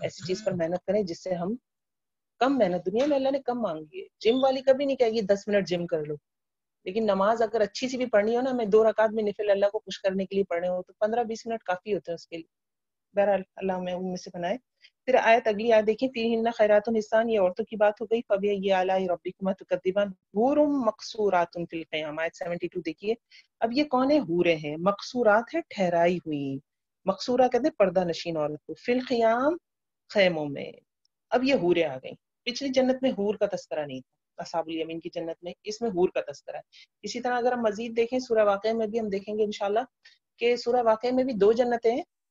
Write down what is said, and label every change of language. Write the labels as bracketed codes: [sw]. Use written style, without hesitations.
[ur] ایسی چیز پر محنت کریں جس سے ہم کم محنت، دنیا میں اللہ نے کم مانگی ہے. جم والی کبھی نہیں کہے گی 10 منٹ جم کر لو، لیکن نماز اگر اچھی سی بھی پڑھنی ہو نا، ہمیں 2 رکعت میں نفل اللہ کو خوش کرنے کے لیے پڑھنے ہو تو 15-20 منٹ کافی ہوتے ہیں اس کے لیے. بہرحال اللہ ہمیں ان میں سے بنائے. پھر آیت اگلی آیت دیکھیں، [ar] فیہن خیرات حسان، [ur] یہ عورتوں کی بات ہو گئی. [ar] فبأي آلاء ربكما تكذبان حور مقصورات فی الخیام. [ur] آیت 72 دیکھیے. اب یہ کون ہے؟ حوریں ہیں، مقصورات ہے ٹھہرائی ہوئی. مقصورہ کہتے ہیں پردہ نشین عورت کو، فی الخیام خیموں میں. اب یہ حوریں آ گئیں. پچھلی جنت میں حور کا تذکرہ نہیں تھا، اصحاب الیمین کی جنت میں، اس میں حور کا تذکرہ ہے. اسی طرح اگر ہم مزید دیکھیں سورہ واقعہ میں بھی ہم دیکھیں گے انشاءاللہ کہ سورہ واقعہ میں بھی 2 جنتیں ہیں.